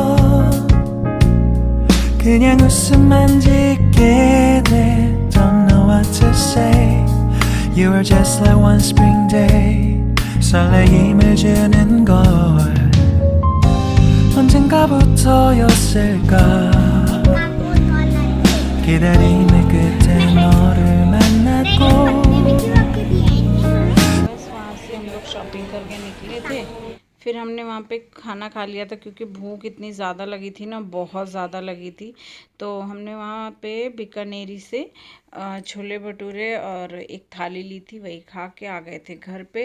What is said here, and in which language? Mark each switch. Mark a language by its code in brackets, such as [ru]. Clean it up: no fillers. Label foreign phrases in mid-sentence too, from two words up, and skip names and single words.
[ko] 그냥 웃음만 짓게 돼 [en] Don't know what to say You were just like one spring day [ko] 설레임을 주는 걸 언젠가부터였을까 기다림의 끝에 너를 만났고 [hi] बस वहाँ से हम लोग शॉपिंग करके निकले थे। फिर हमने वहाँ पे खाना खा लिया था, क्योंकि भूख इतनी ज़्यादा लगी थी ना, बहुत ज़्यादा लगी थी। तो हमने वहाँ पे बीकानेरी से छोले भटूरे और एक थाली ली थी, वही खा के आ गए थे घर पे।